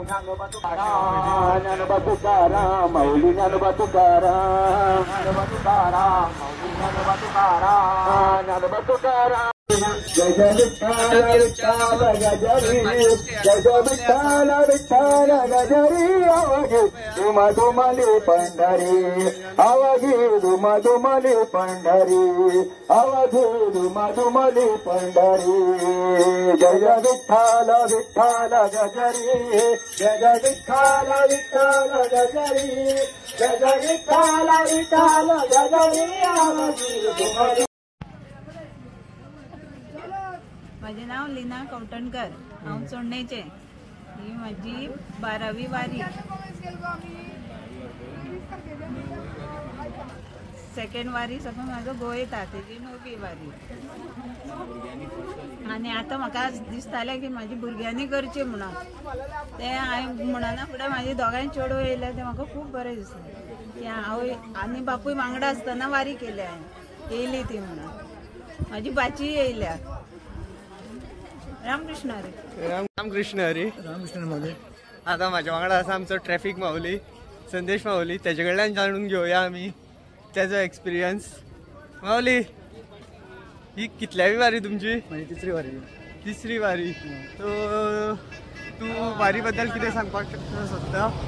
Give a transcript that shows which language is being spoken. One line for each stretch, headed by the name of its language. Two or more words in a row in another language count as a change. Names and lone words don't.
Marathi: ज्ञानोबा तुकाराम ज्ञानोबा तुकाराम माऊली ज्ञानोबा तुकाराम. ज्ञानोबा तुकाराम माऊली ज्ञानोबा तुकाराम. ज्ञानोबा तुकाराम. जय जय विठ्ठल विठ्ठल गजरी. जय जय विठ्ठल विठ्ठल गजरी. आवागी धुमा धुमाली पंढरी. आवागी धुमा धुमाली पंढरी. आवागी धुमा धुमाली पंढरी. जय जय विठ्ठल विठ्ठल गजरी. जय जय विठ्ठल विठ्ठल गजरी. जय जय विठ्ठल विठ्ठल गजरी. आवागी धुमा. माझे नाव लीना कवटणकर.
Konkani: हांव चोडणेचे. ही माझी 12वी वारी. सेकंड वारी सगळं माझं गोंय येता. तेजी 9वी वारी. आनी आतां म्हाका दिसतालें की म्हाजी भुरग्यांनी करचें म्हणून. तें हांवें म्हणना फुडें म्हाजी दोगांय चेडूं येयल्या तें म्हाका खूब बरें दिसलें की हांव आनी बापूय वांगडा आसतना वारी केली हांवें. येयली ती म्हणून. म्हाजी बाची येयल्या. रामकृष्ण हरी. रामकृष्ण हरी. रामकृष्ण माऊली. आता माझ्या वांगडा आसा आमचो ट्रॅफिक माऊली संदेश माऊली. तेजे कडल्यान जाणून घेवया आमी तेजो एक्सपिरियन्स. माऊली ही कितल्यावी वारी तुमची? तिसरी वारी. तिसरी वारी. सो तूं वारी बद्दल कितें सांगपाक सोदता?